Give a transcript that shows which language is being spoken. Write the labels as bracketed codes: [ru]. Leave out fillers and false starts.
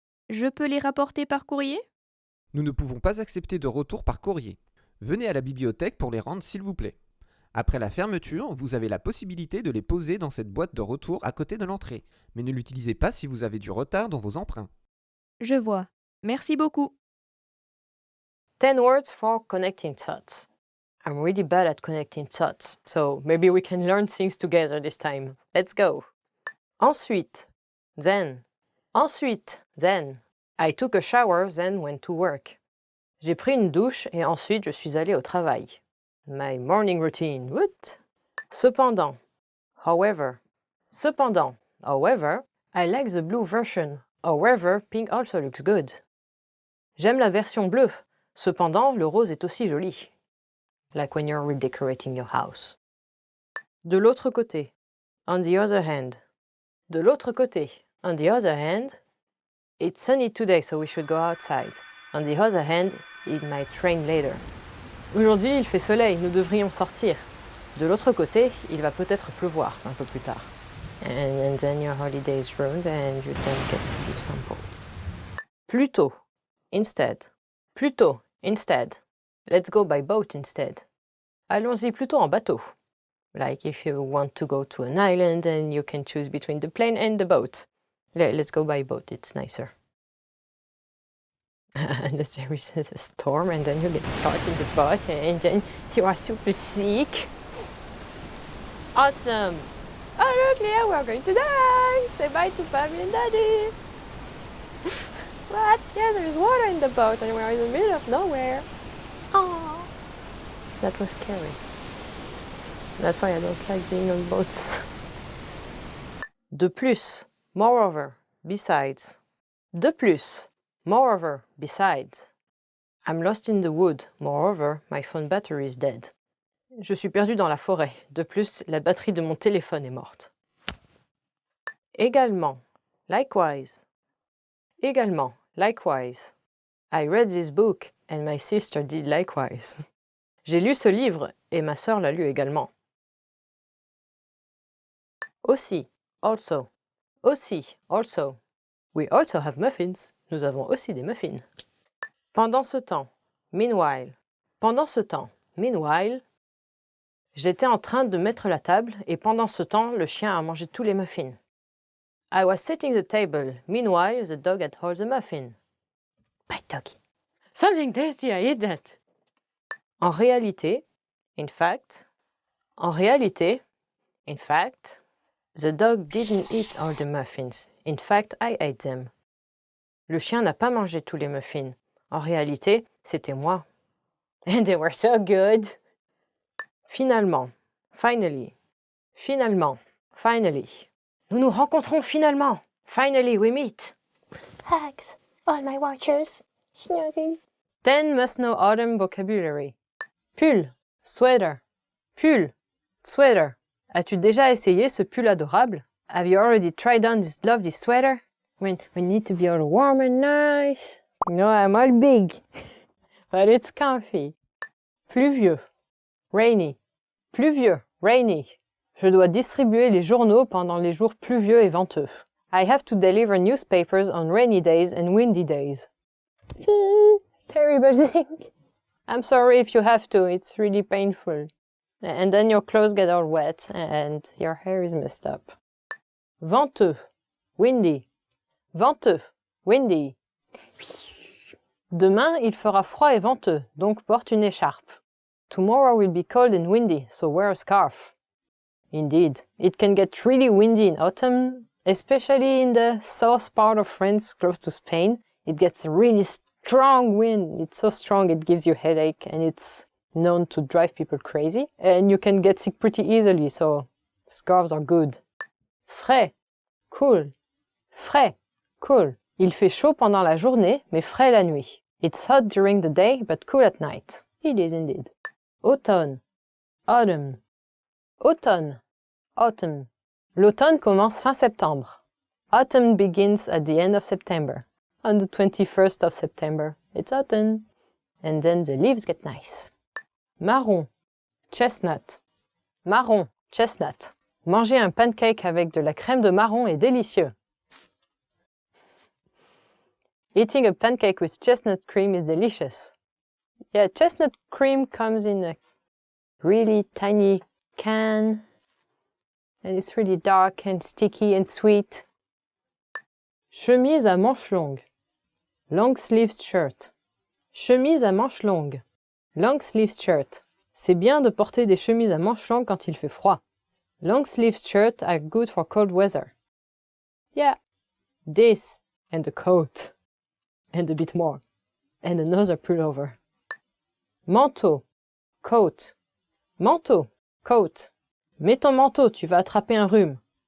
[fr] Je peux les rapporter par courrier? Nous ne pouvons pas accepter de retour par courrier. Venez à la bibliothèque pour les rendre s'il vous plaît. Après la fermeture, vous avez la possibilité de les poser dans cette boîte de retour à côté de l'entrée, mais ne l'utilisez pas si vous avez du retard dans vos emprunts. Je vois. Merci beaucoup. [en] 10 words for connecting thoughts. I'm really bad at connecting thoughts, so maybe we can learn things together this time. Let's go. [fr] Ensuite, [en] then. [fr] Ensuite, [en] then. I took a shower, then went to work. [fr] J'ai pris une douche et ensuite je suis allé au travail. [en] My morning routine. What? [fr] Cependant. [en] However. [fr] Cependant. [en] However, I like the blue version. However, pink also looks good. [fr] J'aime la version bleue. Cependant, le rose est aussi joli. [en] Like when you're redecorating your house. [fr] De l'autre côté. [en] On the other hand. [fr] De l'autre côté. [en] On the other hand. It's sunny today, so we should go outside. On the other hand, it might rain later. [fr] Aujourd'hui, il fait soleil, nous devrions sortir. De l'autre côté, il va peut-être pleuvoir un peu plus tard. [en] And then your holiday is ruined and you don't get to do sample. [fr] Plutôt. [en] Instead. [fr] Plutôt. [en] Instead. Let's go by boat instead. [fr] Allons-y plutôt en bateau. [en] Like if you want to go to an island and you can choose between the plane and the boat. Let's go by boat, it's nicer. Unless there is a storm and then you get caught in the boat and then you are super sick. Awesome! Oh look, Leah, we're going to die! Say bye to Mommy and Daddy! What? Yeah, there's water in the boat and we're in the middle of nowhere. Oh, that was scary. That's why I don't like being on boats. [fr] De plus, [en] moreover, besides. [fr] De plus, [en] moreover, besides. I'm lost in the wood. Moreover, my phone battery is dead. [fr] Je suis perdu dans la forêt. De plus, la batterie de mon téléphone est morte. Également, [en] likewise. [fr] Également, [en] likewise. I read this book and my sister did likewise. [fr] J'ai lu ce livre et ma sœur l'a lu également. Aussi, [en] also. [fr] Aussi, [en] also. We also have muffins. [fr] Nous avons aussi des muffins. Pendant ce temps, [en] meanwhile. [fr] Pendant ce temps, [en] meanwhile. [fr] J'étais en train de mettre la table et pendant ce temps, le chien a mangé tous les muffins. [en] I was setting the table. Meanwhile, the dog had all the muffin. My doggy. Something tasty, I ate that. [fr] En réalité, [en] in fact. [fr] En réalité, [en] in fact. The dog didn't eat all the muffins. In fact, I ate them. [fr] Le chien n'a pas mangé tous les muffins. En réalité, c'était moi. [en] And they were so good. [fr] Finalement, [en] finally. [fr] Finalement, [en] finally. [fr] Nous nous rencontrons finalement. [en] Finally, we meet. Thanks, all my watchers. Snuggie. 10 must-know autumn vocabulary. Pull, sweater. Pull, sweater. [fr] As-tu déjà essayé ce pull adorable? [en] Have you already tried on this lovely sweater? When we need to be all warm and nice. No, I'm all big. But it's comfy. [fr] Pluvieux. [en] Rainy. [fr] Pluvieux. [en] Rainy. [fr] Je dois distribuer les journaux pendant les jours pluvieux et venteux. [en] I have to deliver newspapers on rainy days and windy days. Terrible thing. I'm sorry if you have to, it's really painful. And then your clothes get all wet and your hair is messed up. [fr] Venteux, [en] windy. [fr] Venteux, [en] windy. [fr] Demain, il fera froid et venteux, donc porte une écharpe. [en] Tomorrow will be cold and windy, so wear a scarf. Indeed, it can get really windy in autumn, especially in the south part of France, close to Spain. It gets a really strong wind. It's so strong it gives you a headache, and it's known to drive people crazy. And you can get sick pretty easily, so scarves are good. [fr] Frais, [en] cool. [fr] Frais, [en] cool. [fr] Il fait chaud pendant la journée, mais frais la nuit. [en] It's hot during the day, but cool at night. It is indeed. [fr] Automne, [en] autumn. [fr] Automne, [en] autumn. [fr] L'automne commence fin septembre. [en] Autumn begins at the end of September. On the 21st of September, it's autumn. And then the leaves get nice. [fr] Marron, [en] chestnut. [fr] Marron, [en] chestnut. [fr] Manger un pancake avec de la crème de marron est délicieux. [en] Eating a pancake with chestnut cream is delicious. Yeah, chestnut cream comes in a really tiny can, and it's really dark and sticky and sweet. [fr] Chemise à manches longues. [en] Long-sleeved shirt. [fr] Chemise à manches longues. [en] Long-sleeved shirt. [fr] C'est bien de porter des chemises à manches longues quand il fait froid. [en] Long-sleeved shirts are good for cold weather. Yeah, this and a coat. And a bit more. And another pullover. [fr] Manteau, [en] coat. [fr] Manteau, [en] coat. [fr] Mets ton manteau, tu vas attraper un rhume.